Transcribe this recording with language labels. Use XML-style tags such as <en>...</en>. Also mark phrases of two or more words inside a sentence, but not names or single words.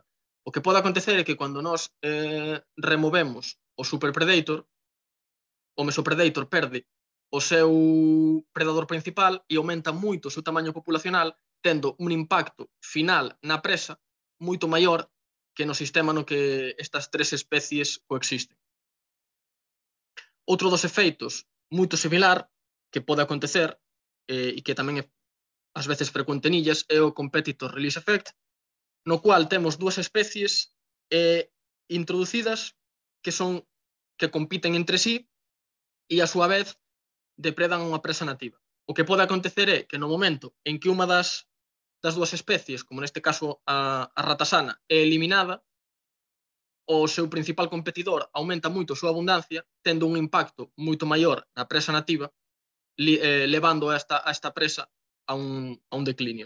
<gl>O que pode acontecer é que cando nós removemos o superpredator, o mesopredator perde o seu predador principal e aumenta moito o seu tamaño populacional, tendo un impacto final na presa moito maior que no sistema no que estas 3 especies coexisten. Outro dos efeitos moito similar que pode acontecer e que tamén é ás veces frecuente en illas é o</gl> <en>competitor release effect,</en> <gl>no cual temos 2 especies introducidas que compiten entre sí e a súa vez depredan unha presa nativa. O que pode acontecer é que no momento en que unha das 2 especies, como neste caso a ratasana, é eliminada, o seu principal competidor aumenta moito a súa abundancia, tendo un impacto moito maior na presa nativa, levando a esta presa a un declinio.</gl>